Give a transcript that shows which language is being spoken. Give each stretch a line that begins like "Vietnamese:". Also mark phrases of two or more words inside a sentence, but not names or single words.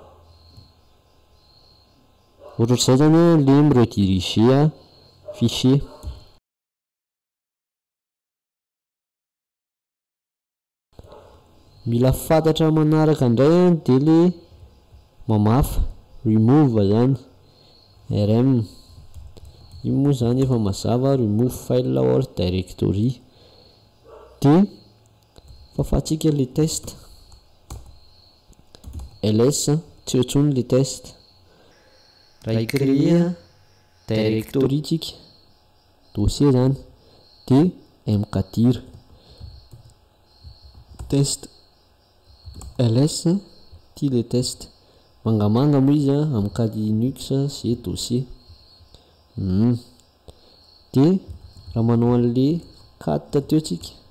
Malagasy: ohatr'izay zany le mirediriger fichier mila fantatra manaraka indray de le mamafa remove zany rm io moa zany efa mazava
English: remove file or directory
Malagasy: de fafatsika le test ls tsy otsony le test raha icréer directory tsika dossier zany de mkdir test ls ty le test mangamanga moa izy amin'ny cas Linux
French: c'est dossier
Malagasy: de raha manao an'le cat teo tsika